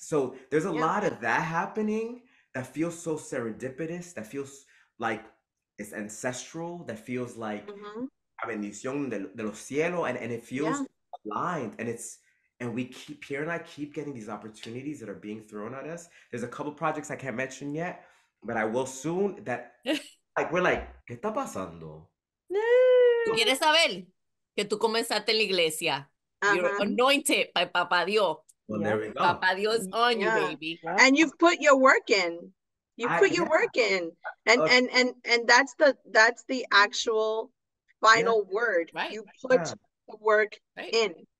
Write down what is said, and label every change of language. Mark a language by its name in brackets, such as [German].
[English] So there's a lot of that happening that feels so serendipitous, that feels like it's ancestral, that feels like a [Spanish] bendición de los cielos, [English] and it feels aligned, and Pierre and I keep getting these opportunities that are being thrown at us. There's a couple projects I can't mention yet, but I will soon, that like we're like, [Spanish] ¿qué está pasando? ¿Tú quieres saber que tú comenzaste en la iglesia? [English] You're anointed by Papa Dios. Well, there we go. Papa Dios on you, baby. And you've put your work in. Work in. And that's the actual final word. Right. You put the work in.